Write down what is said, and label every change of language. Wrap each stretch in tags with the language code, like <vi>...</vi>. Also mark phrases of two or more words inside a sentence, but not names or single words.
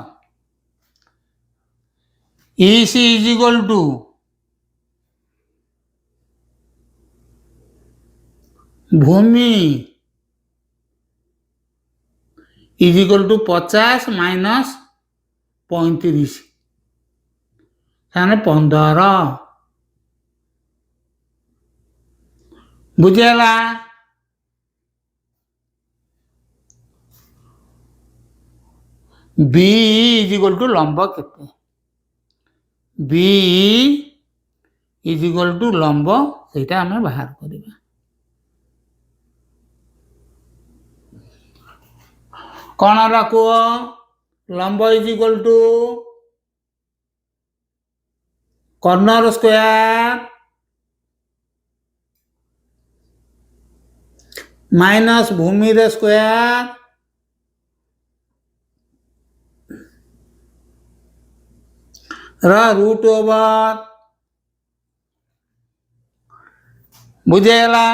<en>EC is equal to ଭୂମି is equal to 50 minus 35</en> <or>ତାହେଲେ 15 ବୁଝିହେଲା।</or> <en>BE is equal to</en> <or>ଲମ୍ବ କେତେ?</or> <en>BE is equal to</en> <or>ଲମ୍ବ ସେଇଟା ଆମେ ବାହାର କରିବା। କ'ଣ ହେଲା କୁହ? ଲମ୍ବ</or> <en>is equal to</en> <or>କର୍ଣ୍ଣର</or> <en>square minus</en> <or>ଭୂମିର</or> <en>square of root over</en> <or>ବୁଝିହେଲା।</or>